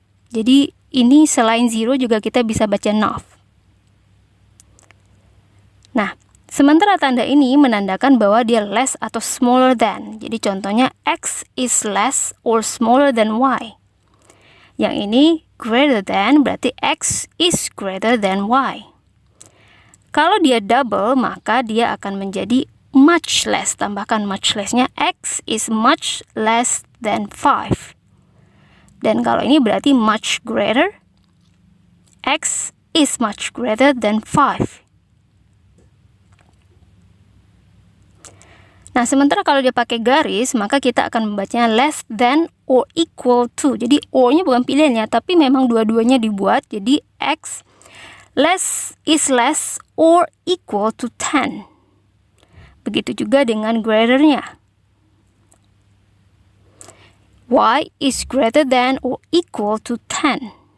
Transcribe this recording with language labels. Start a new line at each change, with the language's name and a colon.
Indonesian: Jadi ini selain 0 juga kita bisa baca NOV. Nah, sementara tanda ini menandakan bahwa dia less atau
English: smaller than.
Indonesian: Jadi contohnya
English: x is less or smaller than y.
Indonesian: Yang ini
English: greater than
Indonesian: berarti
English: x is greater than y.
Indonesian: Kalau dia double maka dia akan menjadi much less. Tambahkan
English: much less-nya, x is much less than 5.
Indonesian: Dan kalau ini berarti
English: much greater, x is much greater than 5.
Indonesian: Nah, sementara kalau dia pakai garis, maka kita akan membacanya
English: less than or equal to.
Indonesian: Jadi or-nya bukan pilihannya, tapi memang dua-duanya dibuat. Jadi
English: x is less or equal to 10.
Indonesian: Begitu juga dengan greater-nya.
English: Y is greater than or equal to 10.